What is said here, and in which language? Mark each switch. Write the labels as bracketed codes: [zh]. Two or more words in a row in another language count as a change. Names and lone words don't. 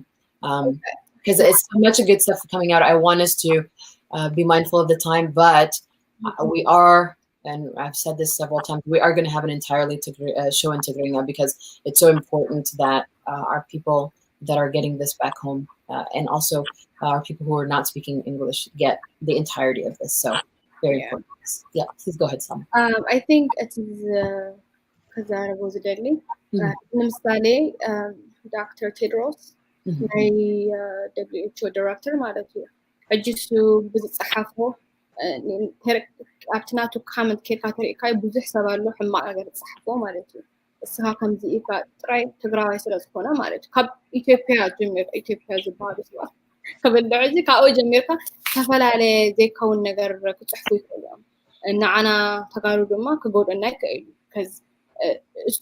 [en] Because it's so much good stuff coming out. I want us to be mindful of the time, but we are, and I've said this several times, we are going to have an entirely show in Tigrinya because it's so important that our people that are getting this back home and also our people who are not speaking English get the entirety of this. So very important. Yeah, please go ahead, Sam. I think it is because I was deadly. [ti] ለምሳሌ Dr. Tedros ናይ WHO ዳይሬክተር ማለት እዩ ሕጂ እሱ ብዝፀሓፎ ኣብቲ ናቱ ካመንት ኬርካ ተሪእካ ብዙሕ ሰብ ኣሎ ሕማቕ ነገር ዝፀሓፎ ማለት እዩ እስኻ ከምዚ ኢካ ጥራይ ትግራዋይ ስለ ዝኾነ ማለት እዩ ካብ ኢትዮጵያ ጀሚርካ ኢትዮጵያ ዝበሃሉ ሰባት ከበልዕ እዚ ካብኡ ጀሚርካ ዝተፈላለየ ዘይከውን ነገር ክፅሕፉ ይኽእሉ እዮም ንዓና ተጋሩ ድማ ክጎድአና ይክእል ከዚ እሱ